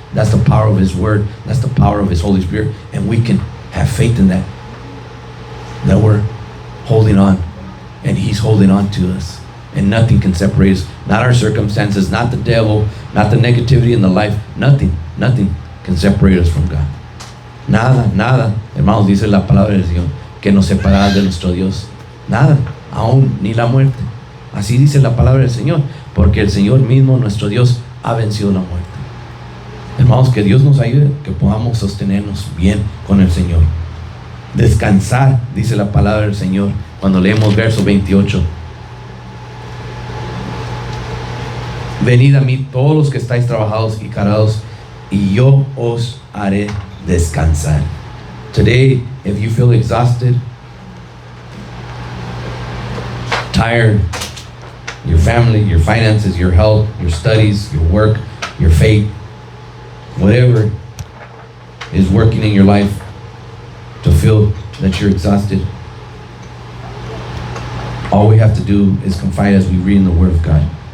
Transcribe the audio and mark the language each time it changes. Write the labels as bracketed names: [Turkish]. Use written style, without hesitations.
[English] That's the power of His Word. That's the power of His Holy Spirit. And we can have faith in that we're holding on. And He's holding on to us. And nothing can separate us. Not our circumstances, not the devil, not the negativity in the life. Nothing can separate us from God. [Spanish] Nada, hermanos, dice la palabra del Señor, que nos separará de nuestro Dios. Nada, aún ni la muerte. Así dice la palabra del Señor, porque el Señor mismo, nuestro Dios, ha vencido la muerte. Hermanos, que Dios nos ayude, que podamos sostenernos bien con el Señor. Descansar, dice la palabra del Señor, cuando leemos verso 28. Venid a mí todos los que estáis trabajados y cargados, y yo os haré descansar. [English] Today, if you feel exhausted, tired, your family, your finances, your health, your studies, your work, your faith, whatever is working in your life to feel that you're exhausted, all we have to do is confide as we read in the Word of God.